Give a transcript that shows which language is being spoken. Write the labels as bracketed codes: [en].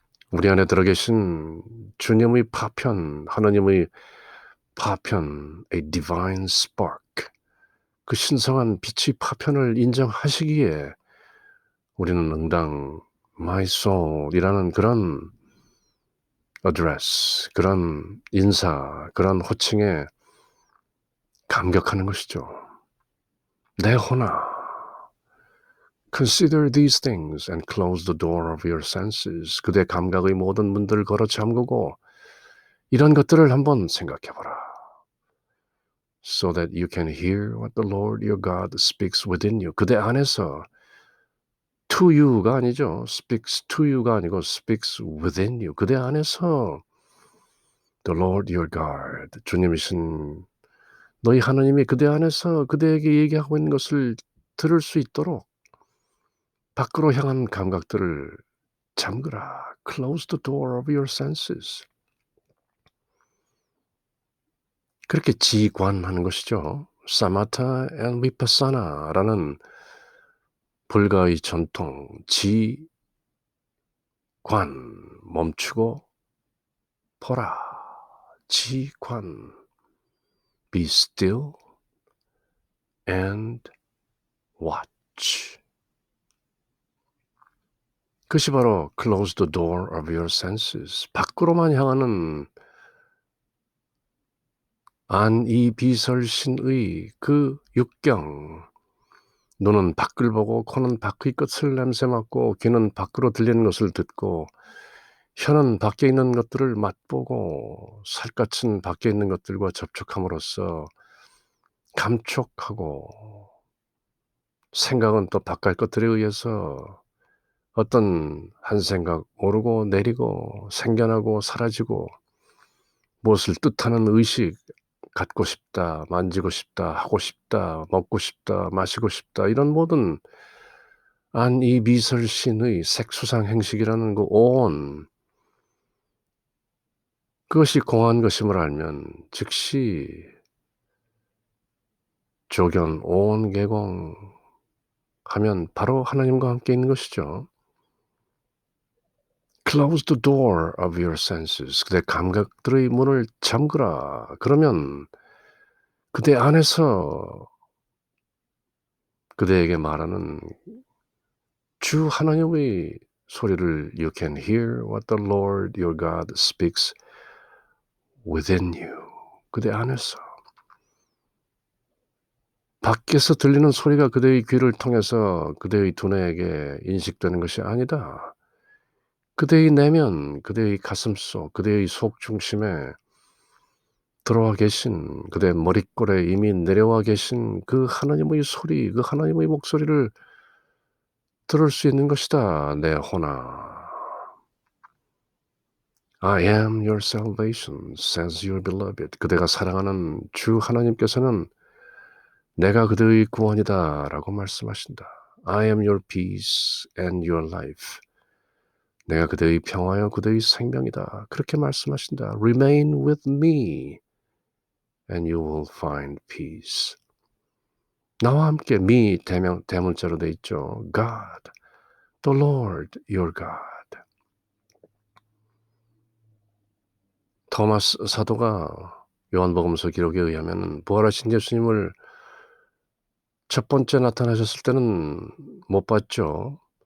[ko] 우리 안에 들어 계신 주님의 파편, 하나님의 파편, [en] a divine spark, [ko] 그 신성한 빛의 파편을 인정하시기에 우리는 응당 my soul이라는 그런 address, 그런 인사, 그런 호칭에 감격하는 것이죠. 내 혼아, [en] consider these things and close the door of your senses. [ko] 그대 감각의 모든 문들을 걸어 잠그고 이런 것들을 한번 생각해보라. [en] So that you can hear what the Lord your God speaks within you. [ko] 그대 안에서 to you가 아니죠. [en] speaks to you가 아니고 speaks within you. [ko] 그대 안에서 [en] the Lord your God, [ko] 주님이신 너희 하나님이 그대 안에서 그대에게 얘기하고 있는 것을 들을 수 있도록 밖으로 향한 감각들을 잠그라. [en] Close the door of your senses. [ko] 그렇게 지관하는 것이죠. 사마타 and vipassana라는 불가의 전통, 지관, 멈추고 보라. [en] 지관, be still and watch. [ko] 그것이 바로 [en] close the door of your senses. [ko] 밖으로만 향하는 안이비설신의 그 육경, 눈은 밖을 보고 코는 밖의 끝을 냄새 맡고 귀는 밖으로 들리는 것을 듣고 혀는 밖에 있는 것들을 맛보고 살갗은 밖에 있는 것들과 접촉함으로써 감촉하고 생각은 또 바깥 것들에 의해서 어떤 한 생각 오르고 내리고 생겨나고 사라지고 무엇을 뜻하는 의식, 갖고 싶다, 만지고 싶다, 하고 싶다, 먹고 싶다, 마시고 싶다 이런 모든 안이비설신의 색수상 행식이라는 그 온, 그것이 공한 것임을 알면 즉시 조견 온 개공하면 바로 하나님과 함께 있는 것이죠. [en] Close the door of your senses. [ko] 그대 감각들의 문을 잠그라. 그러면 그대 안에서 그대에게 말하는 주 하나님의 소리를 [en] you can hear what the Lord your God speaks within you. [ko] 그대 안에서. 밖에서 들리는 소리가 그대의 귀를 통해서 그대의 두뇌에게 인식되는 것이 아니다. 그대의 내면, 그대의 가슴속, 그대의 속 중심에 들어와 계신, 그대 머릿골에 이미 내려와 계신 그 하나님의 소리, 그 하나님의 목소리를 들을 수 있는 것이다, 내 혼아. [en] I am your salvation, says your beloved. [ko] 그대가 사랑하는 주 하나님께서는 내가 그대의 구원이다 라고 말씀하신다. [en] I am your peace and your life. [ko] 내가 그대의 평화여 그대의 생명이다. 그렇게 말씀하신다. [en] Remain with me and you will find peace. [ko] 나와 함께 me 대문자로 돼 있죠. [en] God, the Lord your God. [ko] 토마스 사도가 요한복음서 기록에 의하면 부활하신 예수님을 첫 번째 나타나셨을 때는 못 봤죠.